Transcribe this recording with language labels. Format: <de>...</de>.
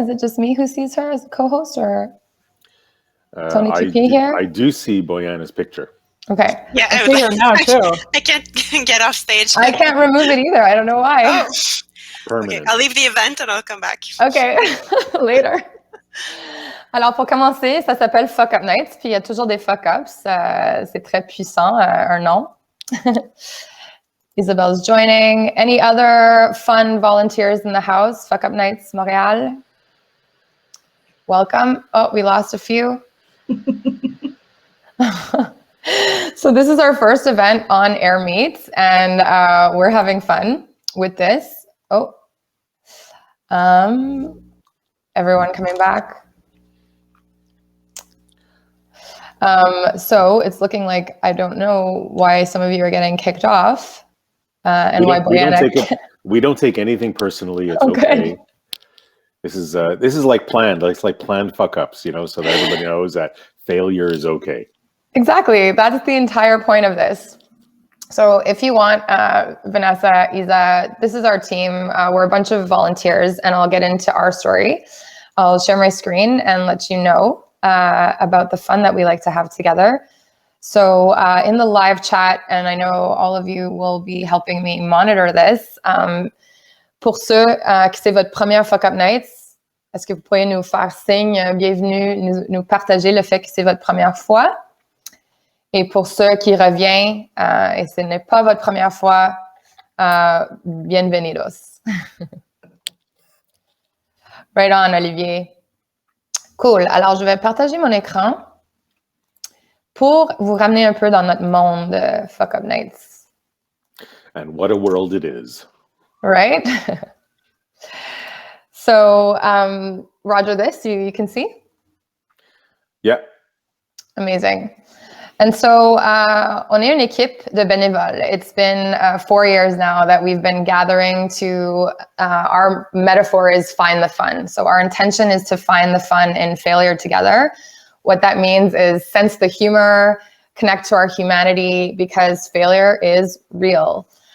<en>Is it just me who sees her as a co-host or Tony TP here? I do see Boyana's picture. Okay. Yeah, I see her now too. I can't get off stage. I can't remove it either. I don't know why. Oh. Permanent. Okay, I'll leave the event and I'll come back. Okay, later.</en> <fr>Alors, pour commencer, ça s'appelle Fuck Up Nights, puis il y a toujours des fuck-ups. C'est très puissant, un nom.</fr> <en>Isabelle's joining. Any other fun volunteers in the house? Fuck Up Nights Montréal. Welcome. Oh, we lost a few. So this is our first event on Air Meets, and we're having fun with this. Oh, everyone coming back. So it's looking like I don't know why some of you are getting kicked off, and why Boyana. We don't take anything personally. It's okay. This is like planned. It's like planned fuck ups, so that everybody knows that failure is okay. Exactly. That's the entire point of this. So if you want, Vanessa, Isa, this is our team. We're a bunch of volunteers, and I'll get into our story. I'll share my screen and let you know about the fun that we like to have together. So in the live chat, and I know all of you will be helping me monitor this,</en> <fr>pour ceux qui c'est votre première Fuck Up Nights, est-ce que vous pourriez nous faire signe, bienvenue, nous partager le fait que c'est votre première fois? Et pour ceux qui reviennent, et ce n'est pas votre première fois,</fr> <es>bienvenidos.</es> <en>Right on, Olivier. Cool.</en> <fr>Alors, je vais partager mon écran pour vous ramener un peu dans notre monde de Fuck Up Nights.</fr> <en>And what a world it is. Right? So, Roger this, you can see? Yeah. Amazing. And so,</en> <fr>on est une équipe de bénévoles.</fr> <en>It's been 4 years now that we've been gathering to, our metaphor is find the fun. So our intention is to find the fun in failure together. What that means is sense the humor, connect to our humanity, because failure is real.</en>